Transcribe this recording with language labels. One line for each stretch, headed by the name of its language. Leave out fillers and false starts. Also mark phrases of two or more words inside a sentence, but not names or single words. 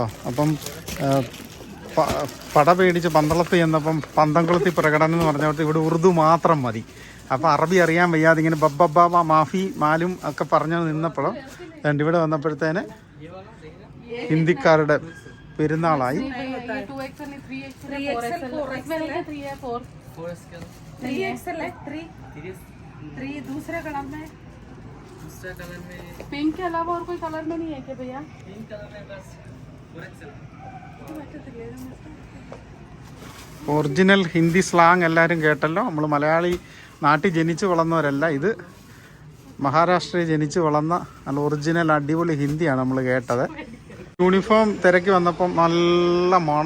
Malayalam: അപ്പം പട പേടിച്ച് പന്തളത്ത് ചെന്നപ്പം പന്തംകുളത്തി പ്രകടനം എന്ന് പറഞ്ഞിട്ട് ഇവിടെ ഉറുദു മാത്രം മതി. അപ്പം അറബി അറിയാൻ വയ്യാതെ ഇങ്ങനെ ബബ്ബ
Arabic: مافي معلوم
Malayalam: ഒക്കെ പറഞ്ഞു നിന്നപ്പോഴും ഇവിടെ വന്നപ്പോഴത്തേന് ഹിന്ദിക്കാരുടെ പെരുന്നാളായി.
Hindi: पिंक के अलावा और कोई कलर में नहीं है क्या भैया?
Malayalam: ഒറിജിനൽ ഹിന്ദി സ്ലാങ് എല്ലാവരും കേട്ടല്ലോ. നമ്മൾ മലയാളി നാട്ടിൽ ജനിച്ചു വളർന്നവരല്ല. ഇത് മഹാരാഷ്ട്രയിൽ ജനിച്ചു വളർന്ന നല്ല ഒറിജിനൽ അടിപൊളി ഹിന്ദിയാണ് നമ്മൾ കേട്ടത്. യൂണിഫോം തിരക്കി വന്നപ്പം നല്ല മണം.